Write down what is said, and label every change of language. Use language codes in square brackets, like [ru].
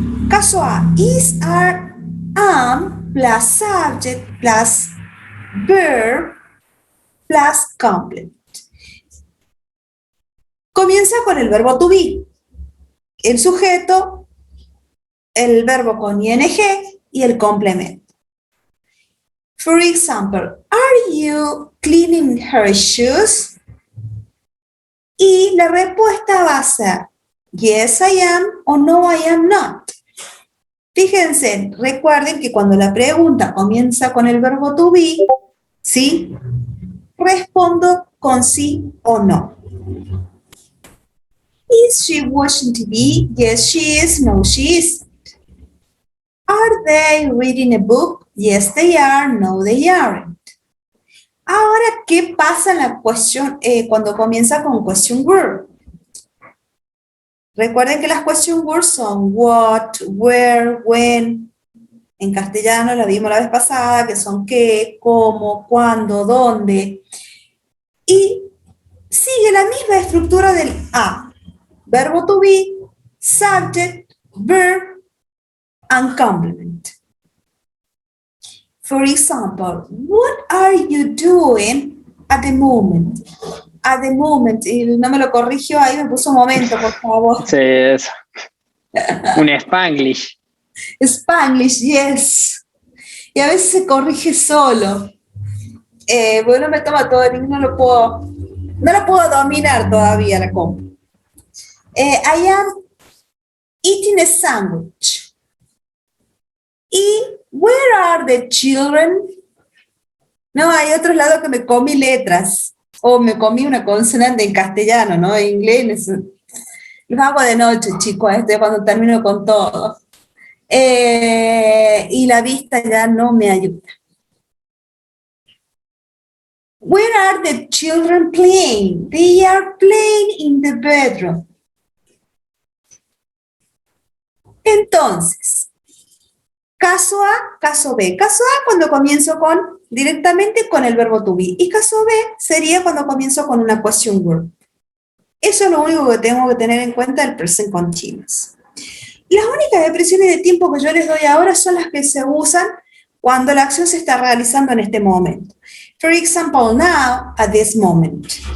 [en] Caso A, is, are, am, plus subject, plus verb, plus complement. [es] Comienza con el verbo to be. El sujeto, el verbo con ing y el complemento. [en] For example, are you cleaning her shoes? [es] Y la respuesta va a ser [en] yes, I am [es] o [en] no, I am not. [es] Fíjense, recuerden que cuando la pregunta comienza con el verbo to be, ¿sí? Respondo con sí o no. [en] Is she watching TV? Yes, she is. No, she isn't. Are they reading a book? Yes, they are. No, they aren't. [es] Ahora, ¿qué pasa en la cuestión cuando comienza con question word? Recuerden que las question words son what, where, when. En castellano la vimos la vez pasada, que son qué, cómo, cuándo, dónde. Y sigue la misma estructura del A. [en] Verbo to be, subject, verb, and complement. For example, what are you doing at the moment? At the moment, [es] y no me lo corrigió ahí, me puso un momento, por favor. Sí, eso. Un Spanglish. [en] Spanglish, yes. [es] Y a veces se corrige solo. Bueno, me toma todo el inglés, no lo puedo dominar todavía la compu. [en] I am eating a sandwich. Y where are the children? [es] No, hay otros lados que me comí letras. O me comí una consonante en castellano, ¿no? En inglés. Lo hago de noche, chicos, cuando termino con todo. Y la vista ya no me ayuda. [en] Where are the children playing? They are playing in the bedroom. [es] Entonces, caso A, caso B. Caso A cuando comienzo directamente con el verbo to be. Y caso B sería cuando comienzo con una question word. Eso es lo único que tengo que tener en cuenta del present continuous. Las únicas expresiones de tiempo que yo les doy ahora son las que se usan cuando la acción se está realizando en este momento. [en] For example, now, at this moment.